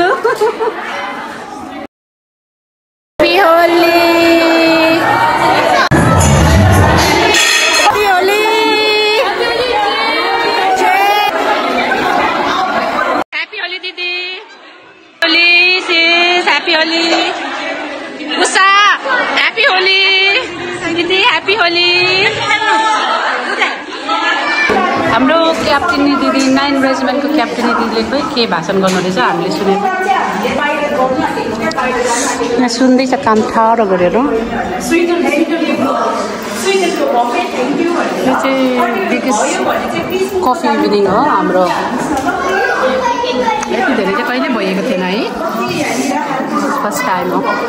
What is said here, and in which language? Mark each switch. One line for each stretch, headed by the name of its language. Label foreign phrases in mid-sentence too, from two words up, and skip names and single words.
English: Happy Holi दिदी Holi sis Happy Holi Usha Happy Holi दिदी Happy Holi
Nepali: हाम्रो क्याप्टेनी दिदी 9 रेजिमेन्टको क्याप्टेनी दिदीले खोइ के भाषण गर्नुहुँदैछ हामीले सुनेको यहाँ सुन्दैछ काम ठाडो गरेर यो चाहिँ
English: biggest coffee evening
Nepali: हो हाम्रो यति धेरै चाहिँ कहिले भएको थिएन है
English: first time
Nepali: हो